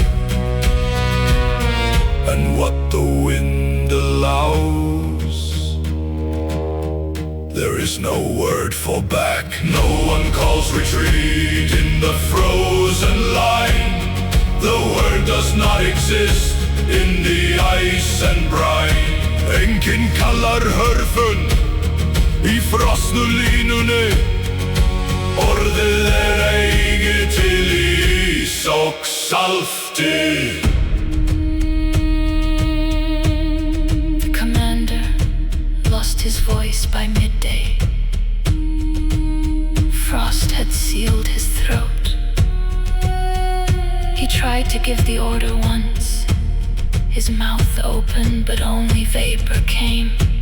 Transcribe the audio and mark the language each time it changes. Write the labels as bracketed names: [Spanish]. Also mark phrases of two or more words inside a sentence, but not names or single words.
[English] And what the wind allows, there is no word for back. No one calls retreat in the frozen line. The word does not exist in the ice and brine. [Icelandic] Enginn kallar hörfun í frostnu línunni. Orðið eigi til ís og salti. [English] His voice by midday. Frost had sealed his throat. He tried to give the order once, his mouth open, but only vapor came.